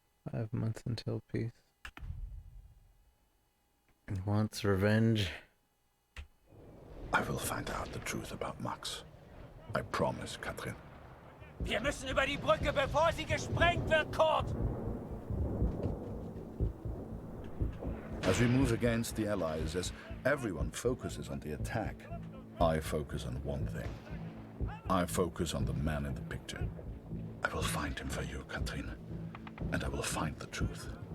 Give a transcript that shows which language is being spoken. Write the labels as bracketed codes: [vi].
[en] "5 months until peace. He wants revenge." I will find out the truth about Max. I promise, Katrin. [de] Wir müssen über die Brücke, bevor sie gesprengt wird, Kurt! [en] As we move against the Allies, as everyone focuses on the attack, I focus on one thing. I focus on the man in the picture. I will find him for you, Katrin. And I will find the truth.